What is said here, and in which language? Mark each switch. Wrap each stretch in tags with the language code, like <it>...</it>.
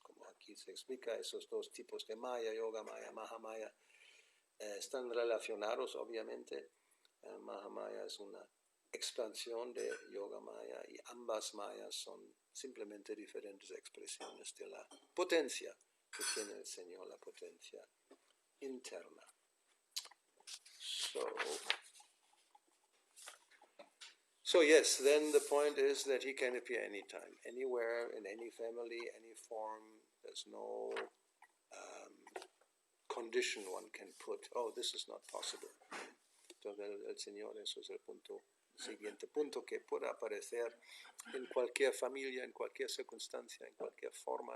<es>Como aquí se explica, esos dos tipos de Maya, Yoga Maya, Mahamaya, están relacionados obviamente. Mahamaya es una expansión de Yoga Maya y ambas Mayas son simplemente diferentes expresiones de la potencia que tiene el Señor, la potencia interna.</es> <en>So yes, then the point is that he can appear anytime, anywhere, in any family, any form. There's no condition one can put, oh, this is not possible.</en> <es>Entonces el Señor, eso es el siguiente punto, que pueda aparecer en cualquier familia, en cualquier circunstancia, en cualquier forma.</es>